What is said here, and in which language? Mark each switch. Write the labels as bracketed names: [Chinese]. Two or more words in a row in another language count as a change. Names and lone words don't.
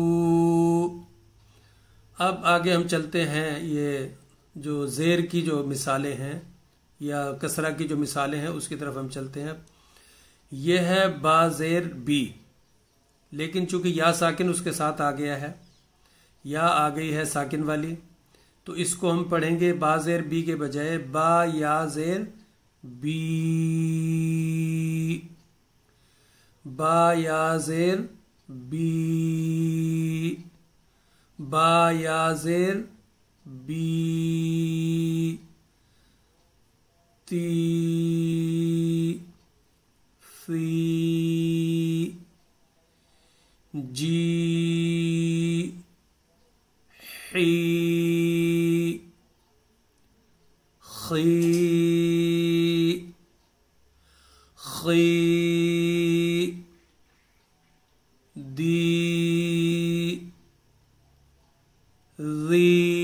[Urdu] اب آگے ہم چلتے ہیں، یہ جو زیر کی جو مثالیں ہیں یا کسرہ کی جو مثالیں ہیں اس کی طرف ہم چلتے ہیں۔ یہ ہے با زیر بی، لیکن چونکہ یا ساکن اس کے ساتھ آ گیا ہے، یا آ گئی ہے ساکن والی، تو اس کو ہم پڑھیں گے با زیر بی کے بجائے با یا زیر بی، با یا زیر بی، با یا زیر بی، تی سی، جی حی، خی خی، دی ذی.